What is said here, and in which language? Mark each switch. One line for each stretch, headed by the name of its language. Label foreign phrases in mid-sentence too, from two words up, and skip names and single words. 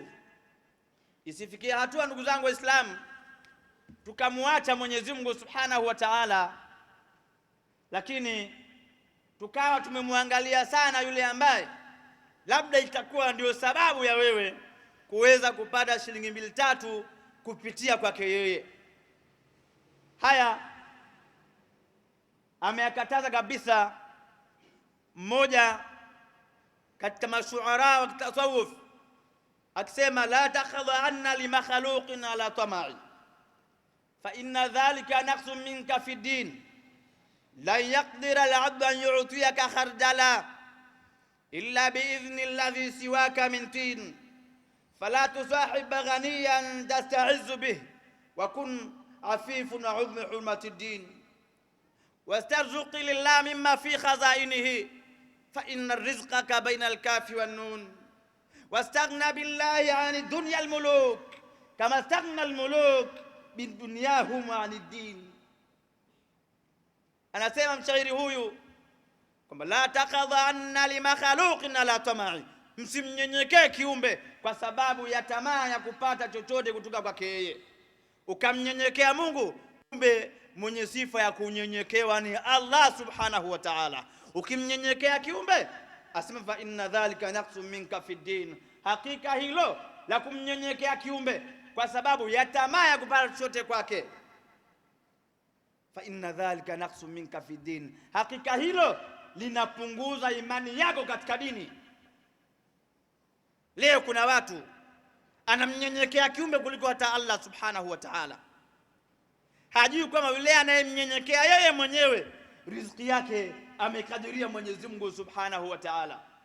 Swahili: Isifikie hatua ndugu zangu wa Islam tukamwacha Mwenyezi Mungu
Arabic: سبحانه وتعالى,
Swahili: lakini tukawa tumemwangalia sana yule ambaye labda itakuwa ndio sababu ya wewe kuweza kupata shilingi 2-3 kupitia kwake yeye. Haya ameyakataza kabisa mmoja katika mashuara wa tasawuf akisema
Arabic: لا تخضعن لمخلوق على طمع فإن ذلك نقص منك في الدين لا يقدر العبد أن يعطيك خردلة إلا بإذن الذي سواك من طين فلا تصاحب غنيا تستعز به وكن عفيفا وعظم حرمة الدين واسترزق الله مما في خزائنه فإن رزقك بين الكاف والنون واستغنى بالله عن الدنيا الملوك كما استغنى الملوك بدنياهم عن الدين.
Swahili: Anasema mshairi huyu kwamba
Arabic: لا تخضعن لمخلوق على طمع,
Swahili: msimnyenyekee kiumbe kwa sababu ya tamaa ya kupata chochote kutoka kwake yeye. Ukamnyenyekea Mungu, kiumbe mwenye sifa ya kunyenyekewa ni Allah
Arabic: سبحانه وتعالى.
Swahili: Ukimnyenyekea kiumbe, asema
Arabic: فإن ذلك نقص منك في الدين,
Swahili: hakika hilo la kumnyenyekea kiumbe kwa sababu ya tamaa ya kupata chochote kwake,
Arabic: فإن ذلك نقص منك في الدين,
Swahili: hakika hilo linapunguza imani yako katika dini. Leo kuna watu anamnyenyekea kiumbe kuliko hata Allah
Arabic: سبحانه وتعالى.
Swahili: Hajui kwamba yule anayemnyenyekea yeye mwenyewe riziki yake amekadiria Mwenyezi Mungu
Arabic: سبحانه وتعالى.